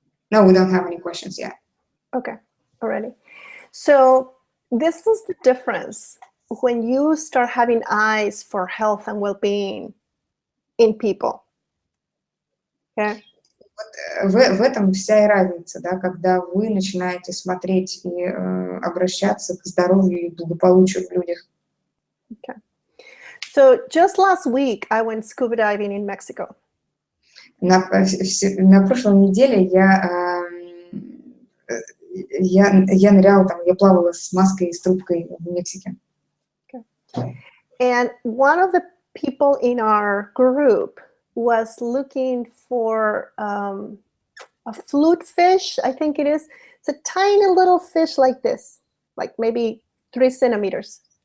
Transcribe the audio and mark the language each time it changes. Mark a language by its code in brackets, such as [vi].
[en] No, we don't have any questions yet. Okay, already. So this is the difference when you start having eyes for health and well-being in people. Okay. [ru] В этом вся и разница, да, когда вы начинаете смотреть и обращаться к здоровью и благополучию в людях. Okay. [en] So just last week, I went scuba diving in Mexico. [ru] На прошлой неделе я ныряла там, я плавала с маской и с трубкой в Мексике. Okay. [en] And one of the people in our group was looking for a flute fish, I think it is. It's a tiny little fish like this, like maybe 3 centimeters.